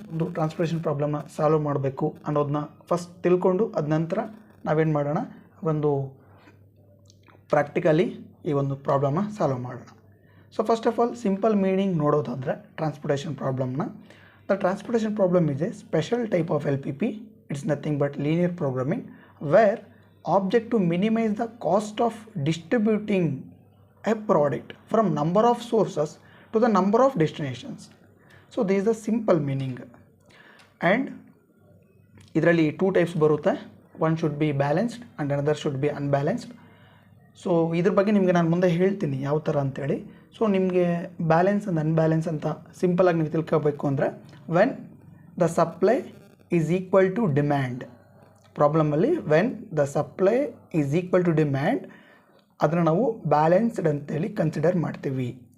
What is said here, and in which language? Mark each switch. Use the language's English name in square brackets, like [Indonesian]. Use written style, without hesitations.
[Kannada] ಒಂದು transportation ಪ್ರಾಬ್ಲಮ್ನ solve ಮಾಡಬೇಕು ಅನ್ನೋದನ್ನ ಫಸ್ಟ್ ತಿಳ್ಕೊಂಡು ಅದ ನಂತರ ನಾವೇನು ಮಾಡೋಣ, ಒಂದು ಪ್ರಾಕ್ಟಿಕಲಿ ಈ ಒಂದು ಪ್ರಾಬ್ಲಮ್ನ ಸಾಲ್ವ್ ಮಾಡೋಣ. So first of all simple meaning ನೋಡೋದಾದರೆ transportation ಪ್ರಾಬ್ಲಮ್ನ, [English] The transportation problem is a special type of LPP. It's nothing but linear programming where object to minimize the cost of distributing a product from number of sources to the number of destinations. So this is the simple meaning, and ಇದರಲ್ಲಿ two types ಬರುತ್ತೆ. One should be balanced and another should be unbalanced. [Kannada] So ಇದ್ರ ಬಗ್ಗೆ ನಿಮಗೆ ನಾನು ಮುಂದೆ ಹೇಳ್ತೀನಿ ಯಾವ ಥರ ಅಂತೇಳಿ. ಸೊ ನಿಮಗೆ ಬ್ಯಾಲೆನ್ಸ್ ಆ್ಯಂಡ್ ಅನ್ಬ್ಯಾಲೆನ್ಸ್ ಅಂತ ಸಿಂಪಲಾಗಿ ನೀವು ತಿಳ್ಕೋಬೇಕು ಅಂದರೆ, [English] when the supply is equal to demand, [Kannada] ಪ್ರಾಬ್ಲಮಲ್ಲಿ when the supply is equal to demand ಅದನ್ನು ನಾವು ಬ್ಯಾಲೆನ್ಸ್ಡ್ ಅಂತೇಳಿ ಕನ್ಸಿಡರ್ ಮಾಡ್ತೀವಿ.